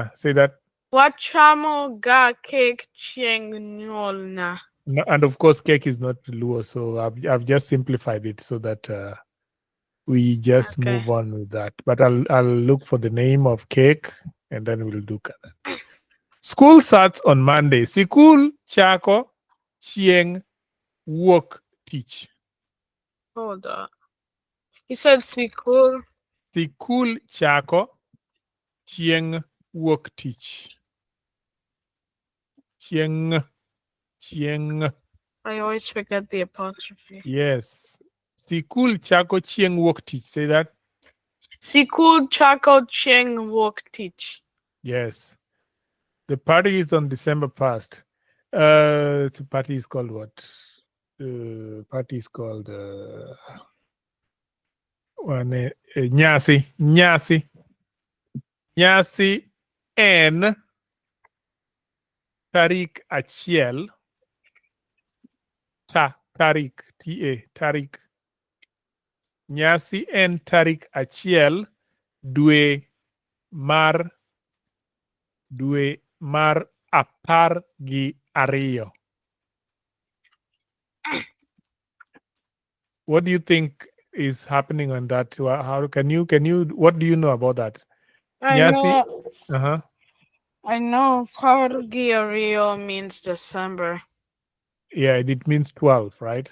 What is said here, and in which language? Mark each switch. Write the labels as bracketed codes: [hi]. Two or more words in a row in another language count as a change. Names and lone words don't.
[en] Say that. [luo] Wachamo ga cake chieng nyolna. [en] No, and of course, cake is not Luo, so I've just simplified it so that we just Okay. move on with that. But I'll look for the name of cake and then we'll do that. School starts on Monday. [luo] Sikul chako chieng wuok tich. [en] Hold on. He said sikul. [luo] Sikul chako chieng wuok tich. Chieng chieng. [en] I always forget the apostrophe. Yes. [luo] Sikul chako chieng wuok tich. [en] Say that. [luo] Sikul chako chieng wok teach. [en] Yes. The party is on December 1st. The party is called what? The party is called Nyasi. [luo] Nyasi. Nyasi en Tarik Achiel. Tarik. T-A. Tarik. Nyasi en Tarik Achiel. Dwe mar. Dwe mar apar gi ariyo. [en] What do you think is happening on that? How can you what do you know about that? I [luo] Nyasi, [en] know. uh-huh. I know. Pargiario means December. Yeah, it means 12, right?